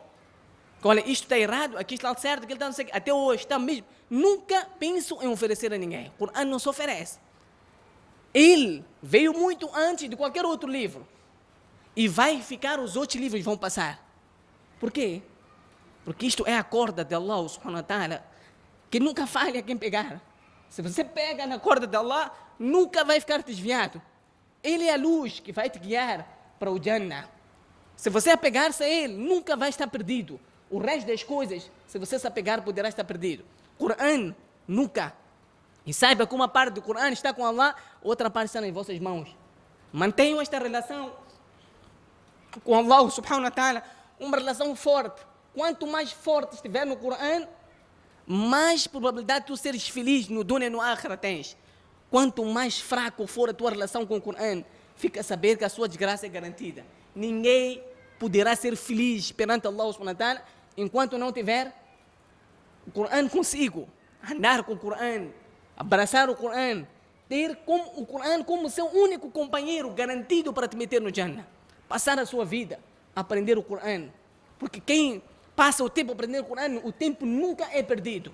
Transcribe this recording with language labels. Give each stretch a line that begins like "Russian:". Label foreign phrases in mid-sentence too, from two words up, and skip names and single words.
Portuguese: Olha, isto está errado, aqui está certo, aquilo está não sei o que. Até hoje está mesmo. Nunca penso em oferecer a ninguém. O Corão não se oferece. Ele veio muito antes de qualquer outro livro. E vai ficar, os outros livros vão passar. Por quê? Porque isto é a corda de
Arabic: الله سبحانه وتعالى,
Portuguese: que nunca falha quem pegar. Se você pega na corda de Allah, nunca vai ficar desviado. Ele é a luz que vai te guiar para o Jannah. Se você apegar-se a ele, nunca vai estar perdido. O resto das coisas, se você se apegar, poderá estar perdido. Corão, nunca. E saiba que uma parte do Corão está com Allah, outra parte está nas vossas mãos. Mantenham esta relação com
Arabic: الله سبحانه وتعالى,
Portuguese: uma relação forte. Quanto mais forte estiver no Corão, mais probabilidade de tu seres feliz no dunya e no akhira tens. Quanto mais fraco for a tua relação com o Corão, fica a saber que a sua desgraça é garantida. Ninguém poderá ser feliz perante
Arabic: الله سبحانه وتعالى
Portuguese: enquanto não tiver o Coran consigo. Andar com o Coran, abraçar o Coran, ter o Coran como seu único companheiro garantido para te meter no Jannah. Passar a sua vida a aprender o Coran. Porque quem passa o tempo aprendendo o Coran, o tempo nunca é perdido.